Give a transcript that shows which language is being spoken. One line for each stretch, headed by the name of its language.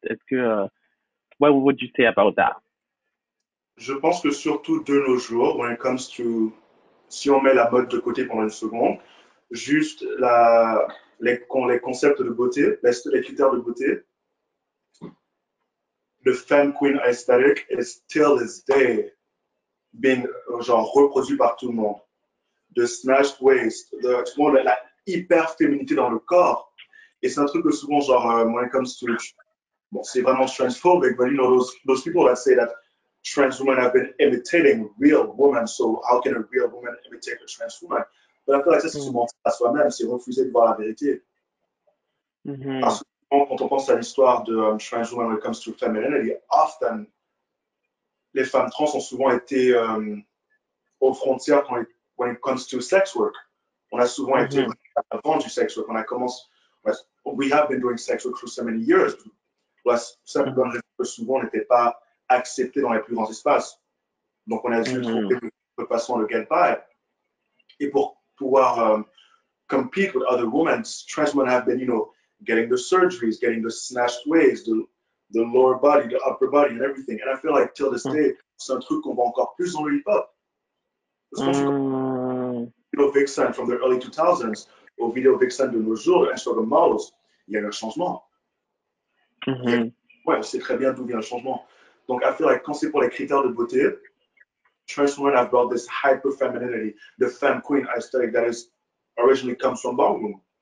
French: Est-ce que
English: what would you say about that?
French: Je pense que surtout de nos jours,
English: when it comes to,
French: si on met la mode de côté pendant une seconde, juste les concepts de beauté, les critères de beauté, le
English: femme queen aesthetic is still this day being
French: genre reproduit par tout le monde. De snatched waist, la hyper féminité dans le corps. Et c'est un truc que souvent, genre,
English: when it comes to,
French: bon, c'est vraiment transphobic,
English: but you know, those people that say that trans women have been imitating real women, so how can a real woman imitate a trans woman? But I feel like
French: ça, c'est se mentir à soi-même, c'est refuser de voir la vérité. Parce que quand on pense à l'histoire de
English: trans women when it comes to femininity, often,
French: les femmes trans ont souvent été aux frontières
English: when it comes to sex work.
French: On a souvent été avant du sex work.
English: We have been doing sex work for so many years.
French: Ça peut donner que souvent on n'était pas accepté dans les plus grands espaces. Donc on a dû trouver de façon le get by. Et pour pouvoir
English: compete with other women, trans women have been, you know, getting the surgeries, getting the snatched waist, the lower body, the upper body, and everything. And I feel like till this day,
French: c'est un truc qu'on voit encore plus dans le hip-hop. Parce que Video Vixen
English: from the early 2000s
French: au Video Vixen de nos jours, Instagram models, il y a eu un changement. Ouais, on sait très bien d'où vient le changement.
English: Donc, I feel like
French: quand c'est pour les critères de beauté,
English: trans women have brought this hyper femininity, the femme queen aesthetic that is originally comes from ballroom.